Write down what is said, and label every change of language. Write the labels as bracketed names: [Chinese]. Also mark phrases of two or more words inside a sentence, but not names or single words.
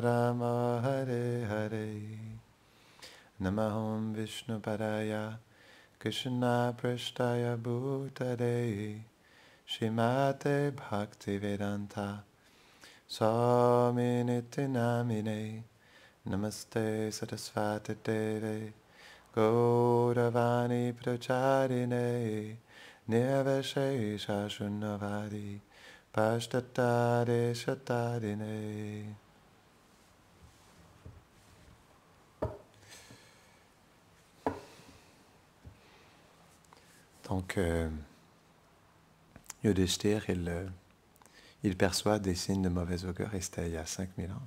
[Sanskrit] Rama Hare Hare Namaham Vishnu Padaya Krishna Prashtaya Bhutale Shrimate Bhakti Vedanta Swami Niti Namine Namaste Saraswati Deve Gauravani Pracharine Nirvashesha Shunnavadi Pashtatare Shatarine. [French] Donc, Yudhishthir, il perçoit des signes de mauvaise augure, et c'était il y a 5000 ans.